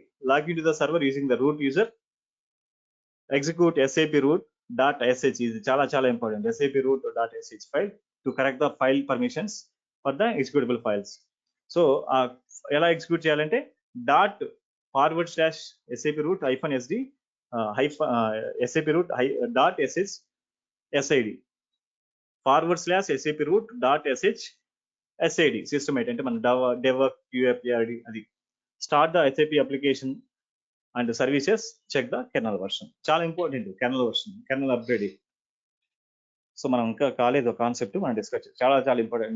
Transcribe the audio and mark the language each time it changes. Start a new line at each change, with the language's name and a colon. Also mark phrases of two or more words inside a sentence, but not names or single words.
English: login to the server using the root user. execute SAP root.sh,
Telugu: ఇది చాలా చాలా ఇంపార్టెంట్.
English: SAP root.sh file to correct the file permissions for the executable files.
Telugu: సో ఎలా ఎగ్జిక్యూట్ చేయాలంటే ./SAP root -sd SAP root.sh SID /SAP root.sh
English: SID system
Telugu: అయితే అంటే మన dev QFPRD అది.
English: start the SAP application and services, check the kernel version.
Telugu: చాలా
English: important kernel version, kernel upgrade.
Telugu: సో మనం ఇంకా కాలేదు కాన్సెప్ట్ మనం డిస్కస్ చేయాలి, చాలా చాలా ఇంపార్టెంట్.